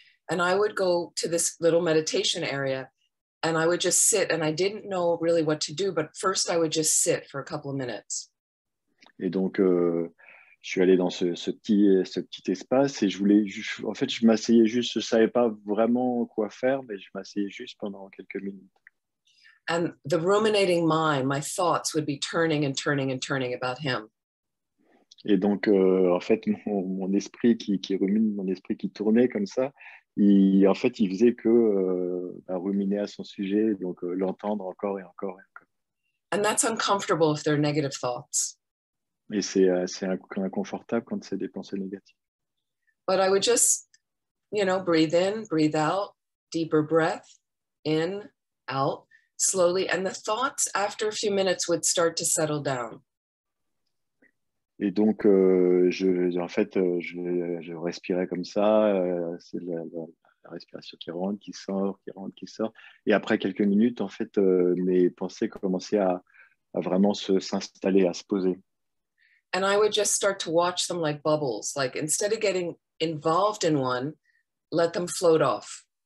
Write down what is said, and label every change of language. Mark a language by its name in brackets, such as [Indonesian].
[English] And I would go to this little meditation area and I would just sit and I didn't know really what to do, but first I would just sit for a couple of minutes. [French] Et donc, je suis allé dans ce petit espace et en fait, je m'asseyais juste, je savais pas vraiment quoi faire, mais je m'asseyais juste pendant quelques minutes. [English] And the ruminating mind, my thoughts would be turning and turning and turning about him. [French] Et donc, en fait, mon esprit qui rumine, mon esprit qui tournait comme ça, en fait, il faisait que ruminer à son sujet, donc l'entendre encore et encore et encore. [English] And that's uncomfortable if they're negative thoughts. [French] Et c'est inconfortable quand c'est des pensées négatives. [English] But I would just, you know, breathe in, breathe out, deeper breath, in, out, slowly. And the thoughts after a few minutes would start to settle down. [French] Et donc, en fait, je respirais comme ça, c'est la respiration qui rentre, qui sort, qui rentre, qui sort. Et après quelques minutes, en fait, mes pensées commençaient à vraiment s'installer, à se poser. [English] And I would just start to watch them like bubbles. Like instead of getting involved in one, let them float off.